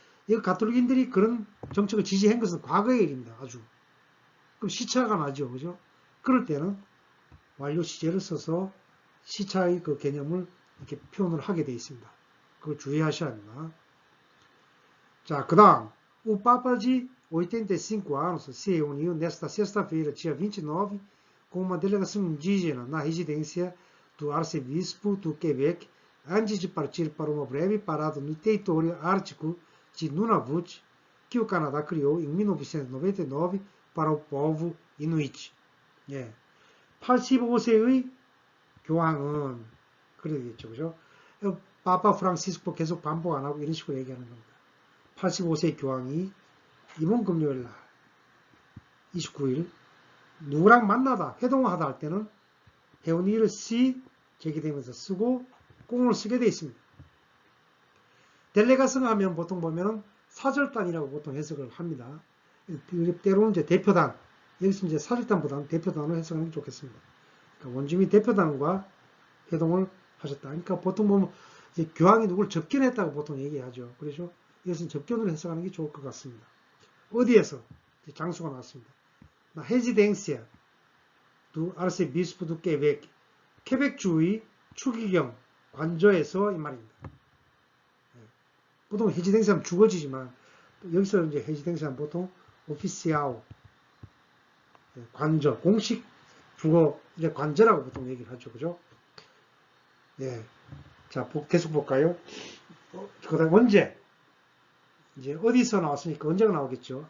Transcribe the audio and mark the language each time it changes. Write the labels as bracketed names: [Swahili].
[Korean] 이 가톨릭인들이 그런 정책을 지지한 것은 과거의 일입니다. 아주. 그럼 시차가 나죠. 그죠? 그럴 때는 완료 시제를 써서 시차의 그 개념을 이렇게 표현을 하게 되어 있습니다. 그걸 주의하셔야 합니다. 자, 그 다음. [Portuguese] O Papa de 85 anos se reuniu nesta sexta-feira, dia 29, uma delegação indígena na residência do arcebispo do Quebec antes de partir para uma breve parada no território ártico de Nunavut, que o Canadá criou em 1999 para o povo Inuit. [Korean] 예. 85세의 교황은 그러겠죠, 그죠? 파파 프랑시스코 계속 반복 안 하고 이런 식으로 얘기하는 겁니다. 85세 교황이 이번 금요일 날 29일 누구랑 만나다 회동하다 할 때는 해운이를 C 제기되면서 쓰고 꽁을 쓰게 되어 있습니다. 델레가성 하면 보통 보면은 사절단이라고 보통 해석을 합니다. 때로는 이제 대표단, 여기서 이제 사절단보다는 대표단으로 해석하는 게 좋겠습니다. 그러니까 원주민 대표단과 회동을 하셨다. 그러니까 보통 보면 이제 교황이 누구를 접견했다고 보통 얘기하죠. 그래서 이것은 접견으로 해석하는 게 좋을 것 같습니다. 어디에서? 장소가 나왔습니다. [Portuguese] Na residência do arcebispo do Quebec, [Korean] 케벡주의 추기경 관저에서 이 말입니다. 보통 해지댕시하면 주어지지만 여기서 이제 해지댕시하면 보통 오피시아오 관저 공식 주어 이제 관저라고 보통 얘기를 하죠, 그죠? 예, 자 계속 볼까요? 그다음 언제 이제 어디서 나왔으니까 언제가 나오겠죠?